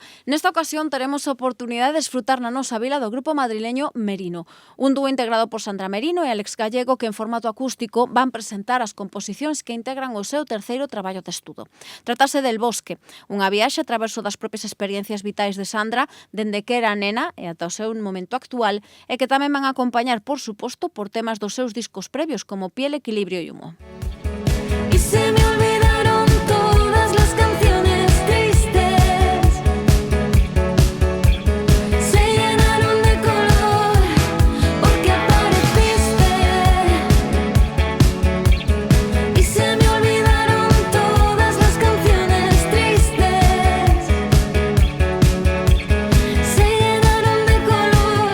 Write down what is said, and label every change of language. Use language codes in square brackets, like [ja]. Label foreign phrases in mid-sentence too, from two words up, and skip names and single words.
[gl] Nesta ocasión teremos a oportunidade de desfrutar na nosa vila do grupo madrileño Merino, un dúo integrado por Sandra Merino e Alex Gallego que en formato acústico van presentar as composicións que integran o seu terceiro traballo de estudo. Tratase del Bosque, unha viaxe a traverso das propias experiencias vitais de Sandra dende que era nena e ata o seu momento actual e que tamén van a acompañar, por suposto, por temas dos seus discos previos como Piel, Equilibrio e Humo. [es] Y se me olvidaron todas las canciones tristes, se llenaron de color porque apareciste. Y se me olvidaron todas las canciones tristes, se llenaron de color.